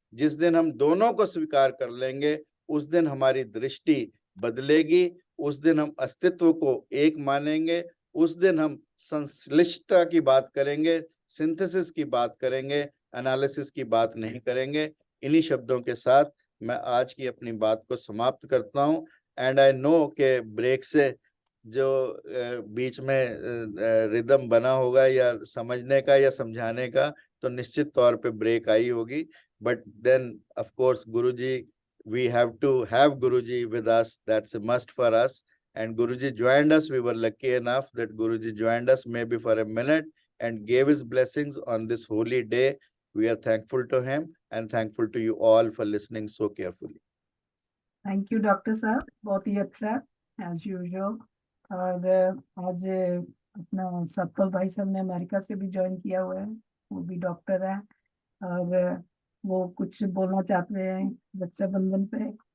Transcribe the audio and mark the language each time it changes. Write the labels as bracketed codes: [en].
[hi] जिस दिन हम दोनों को स्वीकार कर लेंगे उस दिन हमारी दृष्टि बदलेगी, उस दिन हम अस्तित्व को एक मानेंगे, उस दिन हम संश्लिष्टता की बात करेंगे, सिंथेसिस की बात करेंगे, एनालिसिस की बात नहीं करेंगे। इन्हीं शब्दों के साथ मैं आज की अपनी बात को समाप्त करता हूं। [en] and I know [hi] के ब्रेक से जो बीच में रिदम बना होगा या समझने का या समझाने का, तो निश्चित तौर पे ब्रेक आई होगी। [en] But then of course Guruji, we have to have Guruji with us. That's a must for us. And Guruji joined us. We were lucky enough that Guruji joined us maybe for a minute and gave his blessings on this holy day. We are thankful to him and thankful to you all for listening so carefully. [hi] Thank you doctor साहब, बहुत ही अच्छा as usual. और आज अपना सतपाल भाई साहब ने America से भी ज्वाइन किया हुआ है, वो भी डॉक्टर है और वो कुछ बोलना चाहते हैं रक्षाबंधन पे।